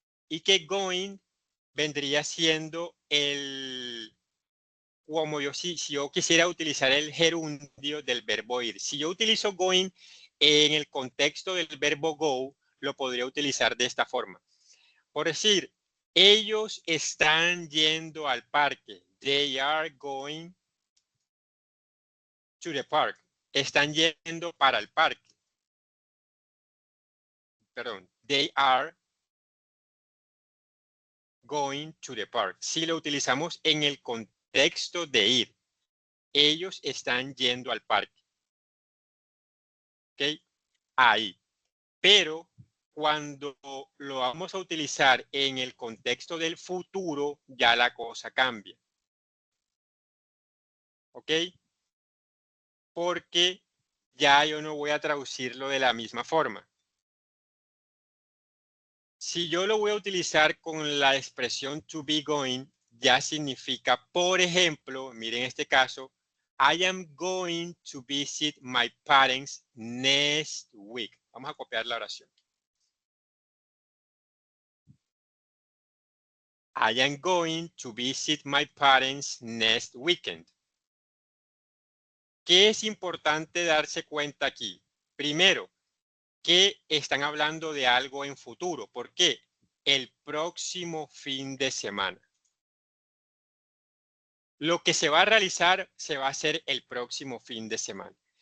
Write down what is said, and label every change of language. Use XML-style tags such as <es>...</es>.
<es>Y que going vendría siendo el, como yo, si yo quisiera utilizar el gerundio del verbo ir. Si yo utilizo going en el contexto del verbo go, lo podría utilizar de esta forma. Por decir, ellos están yendo al parque.</es> <en>They are going to the park.</en> <es>Están yendo para el parque. Perdón,</es> <en>they are going to the park.</en> <es>Si lo utilizamos en el contexto de ir, ellos están yendo al parque. ¿Ok? Ahí. Pero cuando lo vamos a utilizar en el contexto del futuro, ya la cosa cambia. ¿Ok? Porque ya yo no voy a traducirlo de la misma forma. Si yo lo voy a utilizar con la expresión to be going, ya significa, por ejemplo, miren este caso,</es> <en>I am going to visit my parents next week.</en> <es>Vamos a copiar la oración.</es> <en>I am going to visit my parents next weekend.</en> <es>¿Qué es importante darse cuenta aquí? Primero, que están hablando de algo en futuro. ¿Por qué? El próximo fin de semana. Lo que se va a realizar se va a hacer el próximo fin de semana.</es>